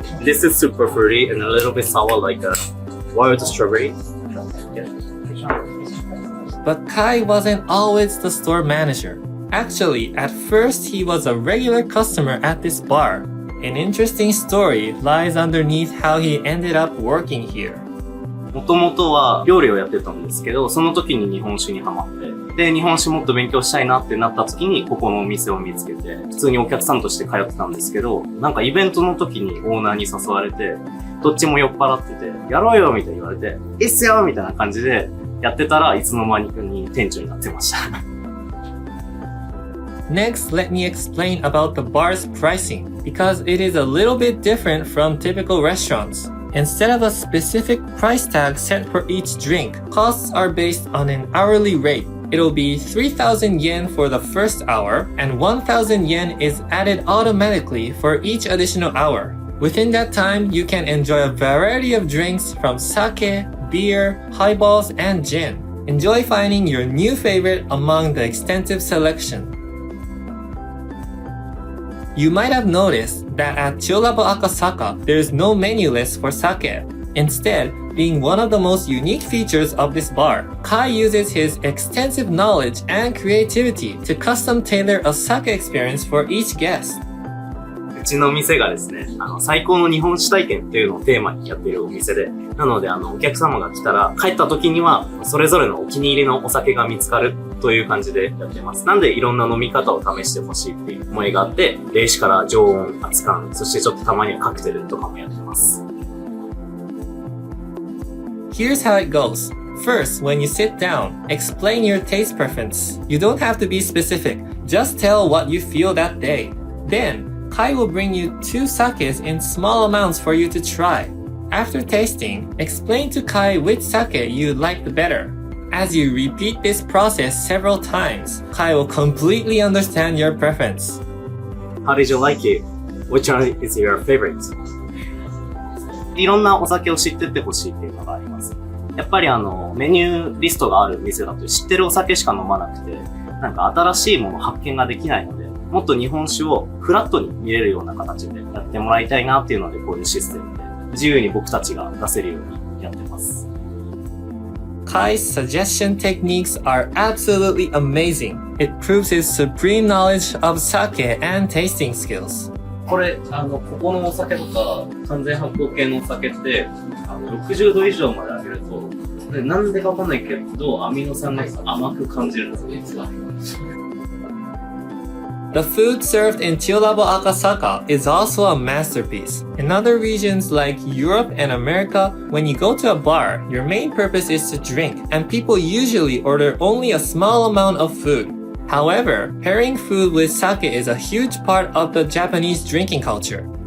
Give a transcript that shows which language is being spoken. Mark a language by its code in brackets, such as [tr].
[en] This is super fruity and a little bit sour like a wild strawberry. Yeah. But Kai wasn't always the store manager. Actually, at first he was a regular customer at this bar. An interesting story lies underneath how he ended up working here. [ja] もともとは料理をやってたんですけど、その時に日本酒にハマって、で、日本酒もっと勉強したいなってなった時にここのお店を見つけて、普通にお客さんとして通ってたんですけど、なんかイベントの時にオーナーに誘われて、どっちも酔っ払ってて、やろうよみたいに言われて、いいっすよみたいな感じでやってたらいつの間にかに店長になってました。 [en] Next, let me explain about the bar's pricing, because it is a little bit different from typical restaurants. Instead of a specific price tag set for each drink, costs are based on an hourly rate. It'll be 3,000 yen for the first hour, and 1,000 yen is added automatically for each additional hour. Within that time, you can enjoy a variety of drinks from sake, beer, highballs, and gin. Enjoy finding your new favorite among the extensive selection. You might have noticed that at Chill Labo Akasaka, there is no menu list for sake. Instead, being one of the most unique features of this bar, Kai uses his extensive knowledge and creativity to custom tailor a sake experience for each guest. [ja] うちの店がですね、最高の日本酒体験っていうのをテーマにやっているお店で、なのでお客様が来たら帰った時にはそれぞれのお気に入りのお酒が見つかるという感じでやってます。なんでいろんな飲み方を試してほしいっていう思いがあって、冷酒から常温、熱燗、そしてちょっとたまにはカクテルとかもやってます。 [en] Here's how it goes. First, when you sit down, explain your taste preference. You don't have to be specific. Just tell what you feel that day. Then, Kai will bring you 2 sakes in small amounts for you to try. After tasting, explain to Kai which sake you like the better. As you repeat this process several times, Kai will completely understand your preference. How did you like it? Which one is your favorite? [ja] いろんなお酒を知ってってほしいっていうのがあります。やっぱりメニューリストがある店だと知ってるお酒しか飲まなくて、なんか新しいもの発見ができないので、もっと日本酒をフラットに見れるような形でやってもらいたいなっていうので、こういうシステムで自由に僕たちが出せるようにやってます。 [en] Kai's suggestion techniques are absolutely amazing. It proves his supreme knowledge of sake and tasting skills. [ja] これ、ここのお酒とか、完全発酵系のお酒って、60度以上まで上げると、なんでかわかんないけど、アミノ酸が甘く感じるんですよ、実は。 [en] The food served in Chill Labo Akasaka is also a masterpiece. In other regions like Europe and America, when you go to a bar, your main purpose is to drink, and people usually order only a small amount of food. However, pairing food with sake is a huge part of the Japanese drinking culture.